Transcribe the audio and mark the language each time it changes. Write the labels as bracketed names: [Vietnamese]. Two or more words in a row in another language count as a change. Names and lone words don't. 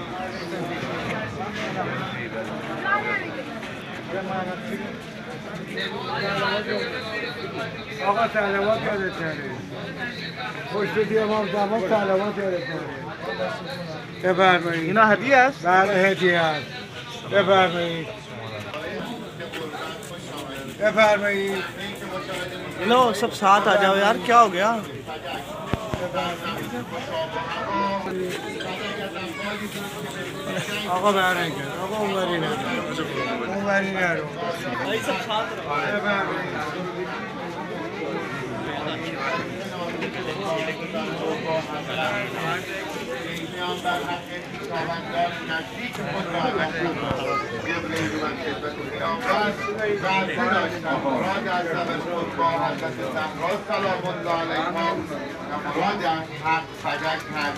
[Persian] آقا سلامات یادت نره. خوش بدی امام زمان سلامات یادت نره. بفرمایید. اینا هدیه است؟ بله هدیه است. بفرمایید. بفرمایید. [Hindi] लो सब साथ आ जाओ यार क्या हो गया [Persian] آقا برنگرد. آقا اونوری نرو. اونوری نرو. [Hindi] सब साथ [Persian] بفرمایید. نزدیک خود را ببرید و خدمت پیامبر وعده داشتند مراد از توسط با حضرت زهرا سلام الله علیها و مراد از حق فدک هست.